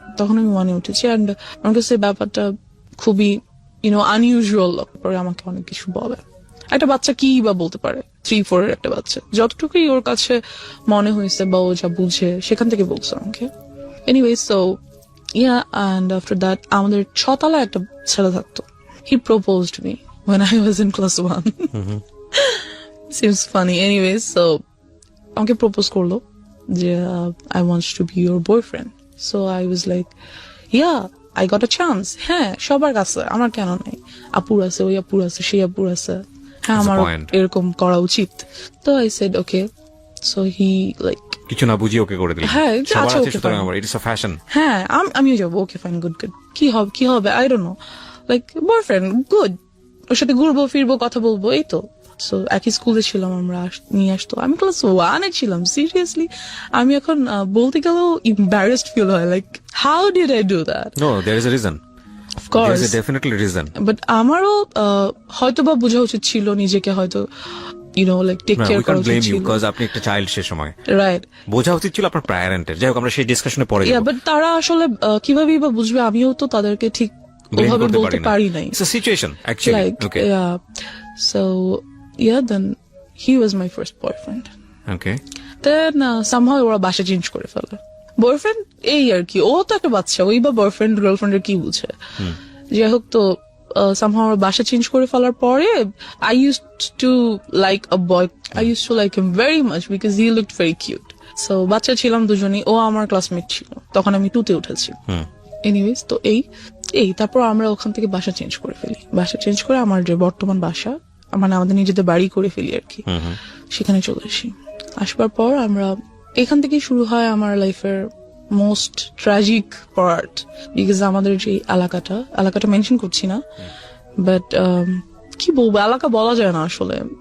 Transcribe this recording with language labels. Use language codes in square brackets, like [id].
[bn] তখন আমি 1-এ উঠেছি, অ্যান্ড আমার কাছে ব্যাপারটা খুবই আনইউজুয়াল। পরে আমাকে অনেক কিছু বলে। একটা বাচ্চা কি বা বলতে পারে, 3-4 এর একটা বাচ্চা, যতটুকুই ওর কাছে মনে হয়েছে বা ও যা বুঝে সেখান থেকে বলছে আমাকে। [en] anyway, so and after that [bn] আমাদের 6 তলায় একটা ছেলে থাকতো। [en] He proposed me when I was in class 1. Seems funny. Anyway, so [bn] আমাকে প্রপোজ করলো যে [en] I want to be your boyfriend. So I was like, yeah, I got a chance. [bn] হ্যাঁ, সবার কাছে, আমার কেন নাই? আপুর আছে, ওই আপুর আছে, সেই আপুর আছে, হ্যাঁ আমার এরকম করা উচিত। [en] তো I said okay. So he like [bn] কিছু না বুঝিয়ে ওকে করে দিলেন? হ্যাঁ, [en] আচ্ছা, okay fine, it's a fashion. [bn] হ্যাঁ, আমিও যাবো, ওকে ফাইন, গুড গুড, কি হবে [en] I don't know, [bn] like boyfriend, good, ওর সাথে ঘুরবো ফিরবো, কথা বলবো, এই তো। সো একই স্কুলে ছিলাম আমরা, নিয়ে আসতো। আমি ক্লাস 1-এ ছিলাম, সিরিয়াসলি। আমি এখন বলতে গেলেও এম্বারাসড ফিল হয়, [en] Like how did I do that? No, there is a reason, of course, there is a definitely reason. [bn] But আমারও হয়তো বা বোঝা উচিত ছিল নিজেকে, হয়তো লাইক টেক কেয়ার করা উচিত ছিল। বিকজ আপনি একটা চাইল্ড সে সময়, [en] right, [bn] বোঝা উচিত ছিল আপনার প্যারেন্টের। যাই হোক, আমরা সেই ডিসকাশনে পরে যাব। বাট তারা আসলে কিভাবে বা বুঝবে? আমিও তো তাদেরকে ঠিক ওভাবে বলতে পারি নাই। [en] It's a situation, actually. Like, okay. Yeah. So, then he was my first boyfriend. Okay. [bn] Then somehow ওরা বাসা চেঞ্জ করে ফেলে। বয়ফ্রেন্ড এই আর কি, ও তো একটা বাচ্চা, ওই বা বয়ফ্রেন্ড গার্লফ্রেন্ডের কি বুঝে? যাই হোক, তো somehow ওরা বাসা চেঞ্জ করে ফেলার পরে [en] I used to like a boy. I used to like him very much because he looked very cute. [bn] So বাচ্চা ছিলাম দুজনেই, ও আমার ক্লাসমেট ছিল, তখন আমি 2-তে উঠেছি। এনিওয়েজ, তো এই তারপর আমরা ওখান থেকে বাসা চেঞ্জ করে ফেলি। বাসা চেঞ্জ করে আমার যে বর্তমান বাসা, মানে আমাদের নিজেদের বাড়ি করে ফেলি আর কি, সেখানে চলে আসি। আসবার পর আমরা এখান থেকেই শুরু হয় আমার লাইফের মোস্ট ট্র্যাজিক পার্ট, বিকজ আমাদের যে এলাকাটা মেনশন করছি না, বাট কি বলবো, এলাকা বলা যায় না আসলে।